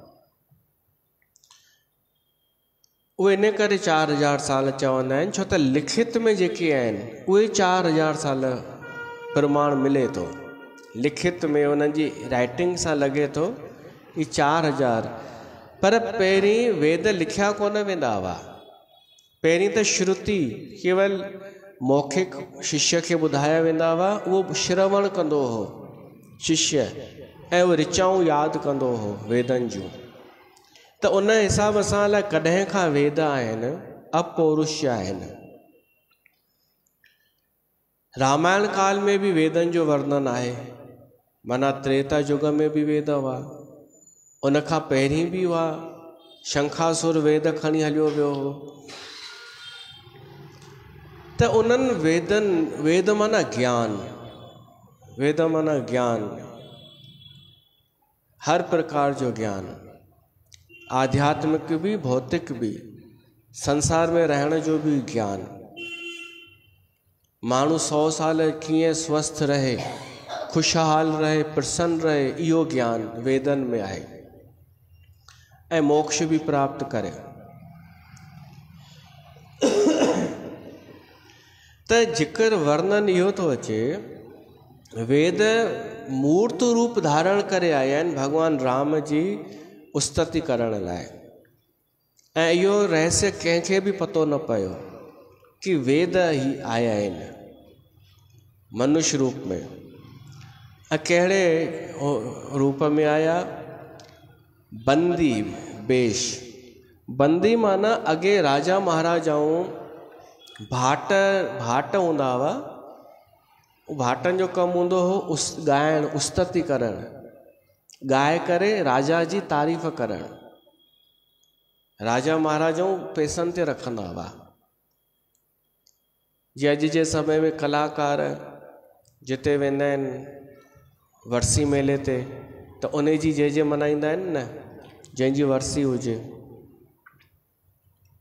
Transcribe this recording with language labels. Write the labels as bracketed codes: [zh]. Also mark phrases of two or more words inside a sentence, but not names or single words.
[sd] उहे इन करे 4000 साल चवंदा आहिनि छो त लिखित में जेके आहिनि उहे 4000 साल प्रमाण मिले थो। लिखित में उन्हनि जी राइटिंग सां लॻे थो ही 4000। पर पहिरीं वेद लिखिया कोन वेंदा हुआ। पहिरीं त श्रुति केवल मौखिक शिष्य खे ॿुधाया वेंदा हुआ। उहो श्रवण कंदो हो शिष्य, ऐं उहो ऋचाऊं यादि कंदो हो वेदनि जूं। त उन हिसाब सां लाइ कॾहिं खां वेद आहिनि अपौरुष्य आहिनि। रामायण काल में बि वेदनि जो वर्णन आहे। माना त्रेता युग में बि वेद हुआ, उन खां पहिरीं बि हुआ। शंखासुर वेद खणी हलियो वियो हो। त उन्हनि वेदनि, वेद माना ज्ञान, वेद माना ज्ञान, हर प्रकार जो ज्ञान, आध्यात्मिक भी भौतिक भी, संसार में रहण जो भी ज्ञान। माण्हू 100 साल कीअं स्वस्थ रहे, खुशहाल रहे, प्रसन्न रहे, इहो ज्ञान वेदनि में आहे। ऐं मोक्ष भी प्राप्त करे। त जिक्र वर्णन इहो थो अचे, वेद मूर्त रूप धारण करे आया आहिनि भगवान राम जी उस्तति करण लाइ। ऐं इहो रहस्य कंहिंखे बि पतो न पियो कि वेद ही आया आहिनि मनुष्य रूप में। ऐं कहिड़े रूप में आया? बंदी बेश। बंदी माना अॻे राजा महाराजाऊं भाट हूंदा हुआ। भाटनि जो कमु हूंदो हो ॻाइण, उस्तति करणु, ॻाए करे राजा जी तारीफ़ करणु। राजा महाराजाऊं पैसनि ते रखंदा हुआ। जे अॼु जे समय में कलाकार जिते वेंदा आहिनि वरसी मेले ते, त उन जी जे मनाईंदा आहिनि न, जंहिंजी वरसी हुजे,